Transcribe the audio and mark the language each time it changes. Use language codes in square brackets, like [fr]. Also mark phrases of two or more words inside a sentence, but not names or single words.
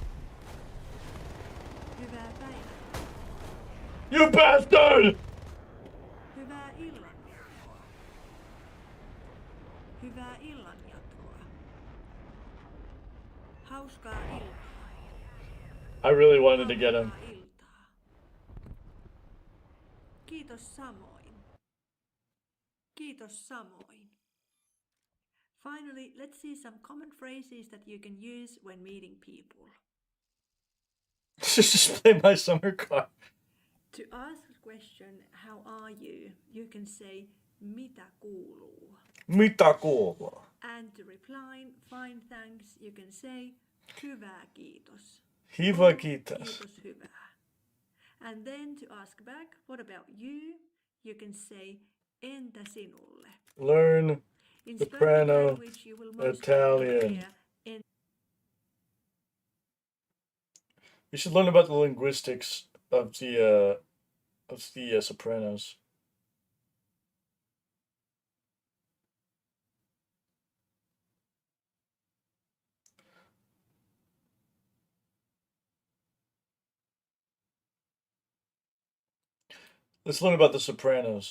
[fi] Hyvää päivänjatkoa. [en] You bastard! [fi] Hyvää illanjatkoa. Hyvää illanjatkoa. Hauskaa iltaa. [en] I really wanted to get him. [fi] Hauskaa iltaa. Kiitos samoin. Kiitos samoin. [en] Finally, let's see some common phrases that you can use when meeting people. Just play my summer car. To ask a question, how are you? You can say [fi] mitä kuuluu. Mitä kuuluu? [en] And to reply, fine thanks, you can say [fi] hyvää kiitos. Hyvä kiitos. Kiitos hyvää. [en] And then to ask back, what about you? You can say [fi] entä sinulle. [en] Learn In soprano spoken language, you will most Italian. hear You should learn about the linguistics of the Sopranos. Let's learn about the Sopranos.